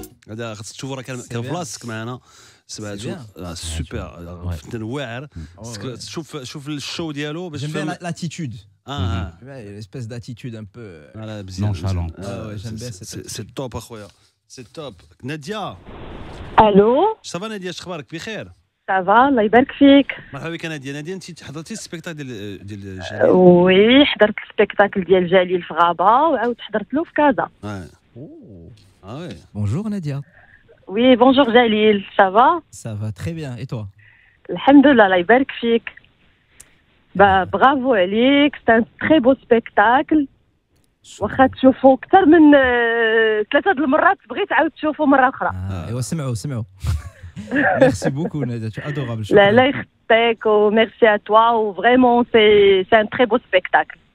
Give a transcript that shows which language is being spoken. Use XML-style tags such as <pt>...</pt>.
<ar>هذا خاصك تشوفوا راه كان في بلاصتك معنا سوبر فنان واعر شوف الشو ديالو باش</ar> <fr>تفهم لاتيتود espèce d'attitude un peu nonchalante. j'aime bien c'est top اخويا سي توب.</fr> <ar>ناديه الو صافا ناديه اش اخبارك؟ بخير صافا الله يبارك فيك. مرحبا بك ناديه. ناديه انت حضرتي السبيكتاكل ديال جليل؟ وي حضرت السبيكتاكل ديال جليل في غابه وعاود حضرت له في كازا. وي</ar> <fr>bonjour Nadia.</fr> <ar>وي بونجور جليل صافا.</ar> <fr>ça va très bien et toi?</fr> <ar>الحمد لله الله يبارك فيك. برافو عليك سي ان تري بو سبيكتاكل. واخا تشوفوا اكثر من 3 المرات بغيت عاود تشوفوا مره اخرى.</ar> <fr>ايوا سمعوا merci beaucoup Nadia, tu es adorable.</fr> <ar>لا يخطيك وميرسي ا توا وفريمون سي ان تري بو سبيكتاكل.</ar>